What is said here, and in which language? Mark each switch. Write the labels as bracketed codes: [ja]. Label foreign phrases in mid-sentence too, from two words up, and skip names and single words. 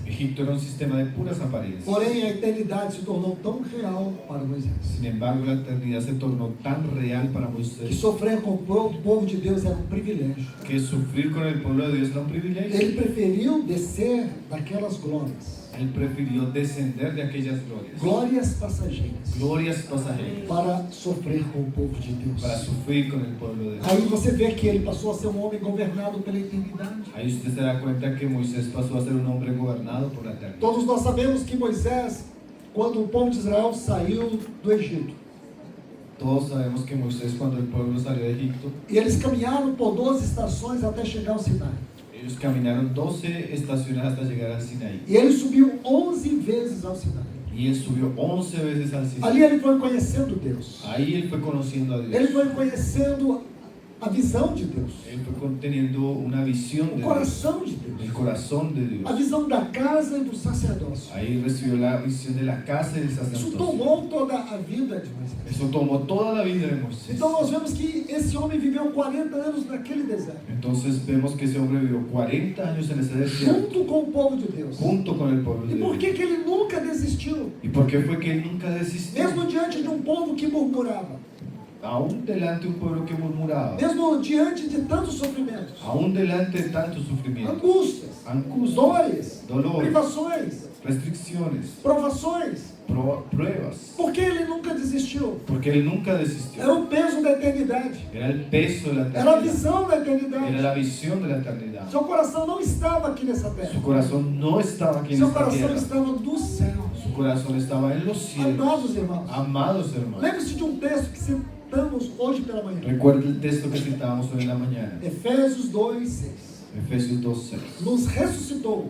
[es] Egipto era un sistema de puras apariencias. [pt] Porém, a eternidade se tornou tão real para Moisés [es] Sin embargo, la eternidad se tornó tan real para [pt] que Moisés sofrer com o povo de Deus era um privilégio. [es] que sufrir con el pueblo de Dios era un privilegio. [pt] Ele preferiu descer daquelas glórias, [es] Él prefirió descender de aquellas [pt] glórias passageiras, [es] glorias pasajeras, [pt] para sofrer com o povo de Deus. [es] para sufrir con el pueblo de Dios. [pt] Aí você vê que ele passou a ser um homem governado pela eternidade. [es] Ahí usted se da cuenta que Moisés pasó a ser un hombre gobernado por la eternidad. [pt] Todos nós sabemos que Moisés, quando o povo de Israel saiu do Egito, [es] Todos sabemos que Moisés, cuando el pueblo salió de Egipto, [pt] e eles caminharam por 12 estações até chegar ao Sinai. [es] ellos caminaron 12 estaciones hasta llegar al Sinaí. [pt] E ele subiu 11 vezes ao Sinai. [es] Y él subió 11 veces al Sinaí. [pt] Ali ele foi conhecendo Deus. [es] Ahí él fue conociendo a [pt] Ele [es] Dios. [pt] foi conhecendo a visão de Deus, [es] Él fue teniendo una visión [pt] o [es] de Dios, [pt] coração de Deus, [es] el corazón de [pt] a [es] Dios. [pt] visão da casa e do sacerdócio. [es] Ahí recibió la visión de la casa y del [pt] Isso [es] sacerdocio. [pt] tomou toda a vida de Moisés. [es] Eso tomó toda la vida de Moisés. [pt] Então nós vemos que esse homem viveu 40 anos naquele deserto, [es] Entonces vemos que ese hombre vivió 40 años en ese desierto [pt] junto com o povo de Deus. [es] junto con el pueblo de [pt] E por [es] Dios. [pt] que ele nunca desistiu? [es] ¿Y por qué fue que él nunca desistió? [pt] Mesmo diante de um povo que murmurava, [es] Aún delante de un pueblo que murmuraba, [pt] mesmo diante de tantos sofrimentos, [es] aún delante de tanto sufrimiento, [pt] angústias, [es] angustia, [pt] dores, [es] dolor, [pt] privações, [es] restricciones, [pt] provações. [es] pruebas. [pt] Por que ele nunca desistiu? [es] Porque él nunca desistió. [pt] Era o peso da eternidade, [es] Era el peso de la [pt] era a [es] eternidad. [pt] visão da [es] Era [pt] eternidade. [es] la visión de la eternidad. [pt] Seu coração não estava aqui nessa [es] Su [pt] terra, [es] corazón no estaba aquí en [pt] seu [es] esta [pt] coração [es] tierra. [pt] estava no céu. [es] Su corazón estaba en los cielos. [pt] Amados irmãos, [es] Amados hermanos. [pt] lembre-se de um texto que citamos hoje pela manhã. [es] Recuerda el texto que citábamos hoy en la mañana. [pt] Efésios 2:6. [es] Efesios 2:6. [pt] nos ressuscitou